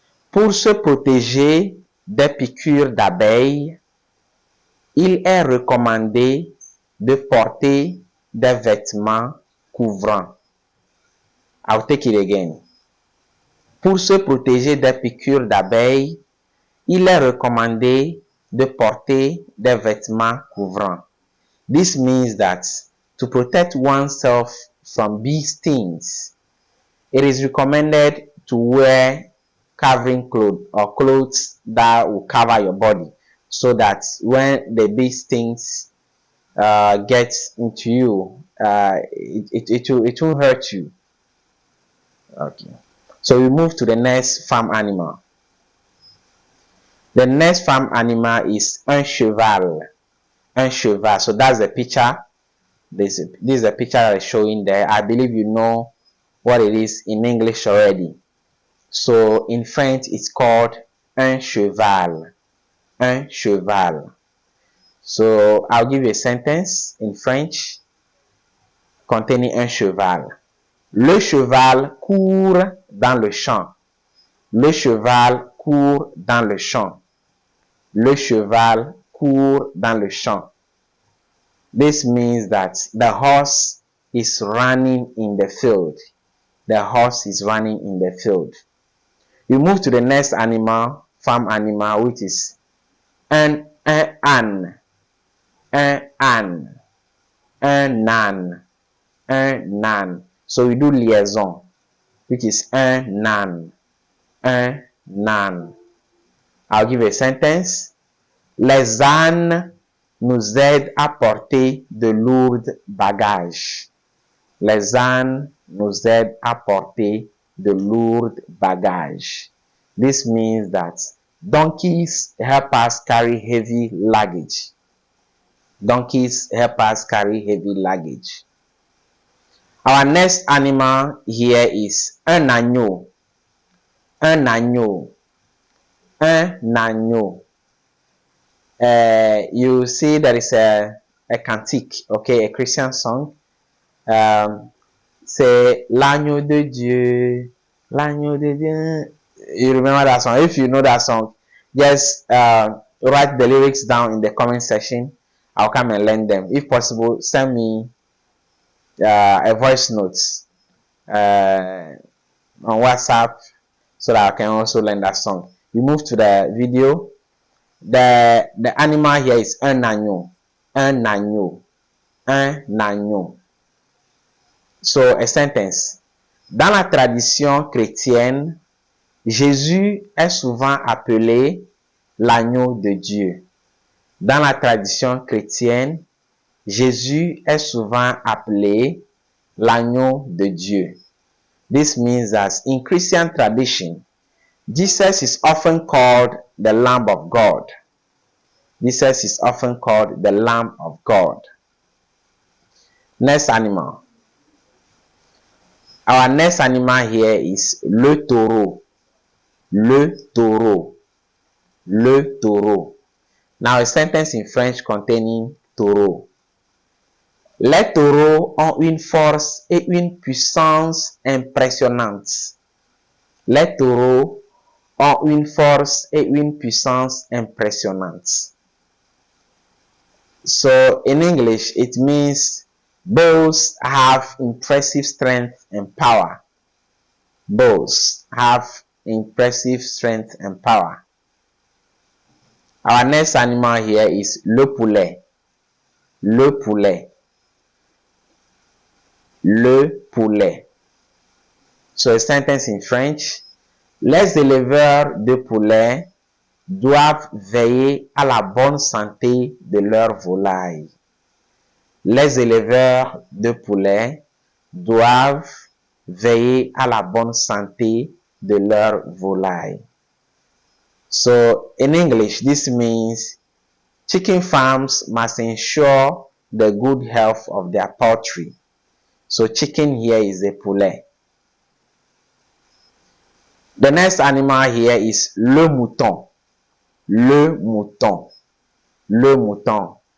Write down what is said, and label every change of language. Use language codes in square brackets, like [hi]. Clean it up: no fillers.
[fr] Pour se protéger des piqûres d'abeilles, il est recommandé de porter des vêtements couvrants. [en] I'll take it again. [fr] Pour se protéger des piqûres d'abeilles, il est recommandé de porter des vêtements couvrants. [en] This means that to protect oneself from bee stings, it is recommended to wear covering clothes or clothes that will cover your body so that when the bee stings gets into you, it won't hurt you. Okay. So we move to the next farm animal. The next farm animal is un cheval. Un cheval. So that's the picture. This is the picture that is showing there. I believe you know what it is in English already. So in French, it's called un cheval. Un cheval. So I'll give you a sentence in French containing un cheval. [fr] Le cheval court dans le champ. Le cheval court dans le champ. Le cheval court dans le champ. [en] This means that the horse is running in the field. The horse is running in the field. We move to the next animal, farm animal, which is un âne. [fr] Un âne. Un âne. Un âne. [en] So we do liaison, which is un âne. Un âne. I'll give a sentence. [fr] Les ânes nous aident à porter de lourds bagages. Les ânes nous aident à porter de lourds bagages. [en] This means that donkeys help us carry heavy luggage. Donkeys help us carry heavy luggage. Our next animal here is un agneau. Un agneau. [fr] Un agneau. [en] You see there is a cantique, okay, a Christian song. [fr] C'est l'agneau de Dieu, l'agneau de Dieu. [en] You remember that song? If you know that song, just write the lyrics down in the comment section. I'll come and learn them. If possible, send me a voice note on WhatsApp so that I can also learn that song. We move to the video. The animal here is un agneau. Un agneau. [fr] Un agneau. [en] So, a sentence. [fr] Dans la tradition chrétienne, Jésus est souvent appelé l'agneau de Dieu. Dans la tradition chrétienne, Jésus est souvent appelé l'agneau de Dieu. [en] This means that in Christian tradition, Jesus is often called the Lamb of God. Jesus is often called the Lamb of God. Next animal. Our next animal here is le taureau. Le taureau. Le taureau. Now a sentence in French containing taureau. [fr] Les taureaux ont une force et une puissance impressionnantes. Les taureaux ont une force et une puissance impressionnantes. [en] So in English, it means bulls have impressive strength and power. Bulls have impressive strength and power. Our next animal here is le poulet. Le poulet. Le poulet. So a sentence in French. [fr] Les éleveurs de poulets doivent veiller à la bonne santé de leurs volailles. Les éleveurs de poulets doivent veiller à la bonne santé de leurs volailles. [en] So in English, this means chicken farms must ensure the good health of their poultry. So chicken here is a poulet. The next animal here is le mouton. Le mouton. Le mouton.